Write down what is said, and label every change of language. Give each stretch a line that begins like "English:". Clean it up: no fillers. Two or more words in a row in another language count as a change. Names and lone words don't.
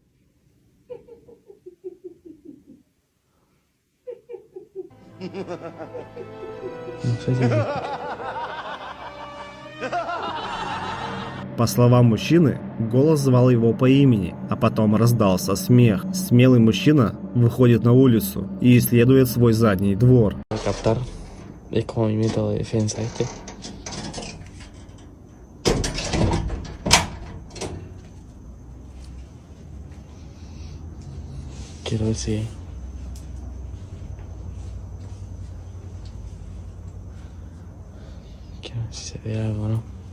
Russian: По словам мужчины, голос звал его по имени, а потом раздался смех. Смелый мужчина выходит на улицу и исследует свой задний двор.
Spanish: Captar es como mi método de defensa, ¿viste? Quiero ver si... Quiero ver si se ve algo, ¿no?